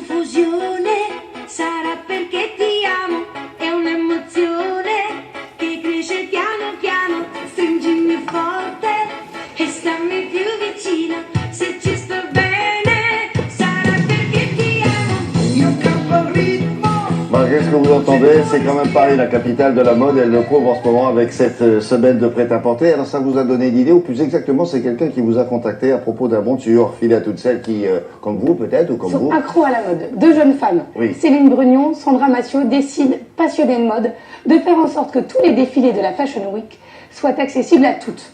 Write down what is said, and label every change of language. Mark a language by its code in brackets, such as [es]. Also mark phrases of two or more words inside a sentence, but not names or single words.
[it] l'illusione sarà perché ti amo, è un'emozione che cresce piano piano, stringimi forte e stammi più vicino, se ci sto bene sarà perché ti amo. Io campo il ritmo. [fr] Malgré ce que vous entendez, c'est quand même Paris, la capitale de la mode. Elle le prouve en ce moment avec cette semaine de prêt-à-porter. Alors ça vous a donné une idée, ou plus exactement, c'est quelqu'un qui vous a contacté à propos d'un monture filé à toutes celles qui, comme vous peut-être, ou comme sont vous, accros à la mode. Deux jeunes femmes, Oui. Céline Brugnon, Sandra Massiot, décident, passionnées de mode, de faire en sorte que tous les défilés de la Fashion Week soient accessibles à toutes.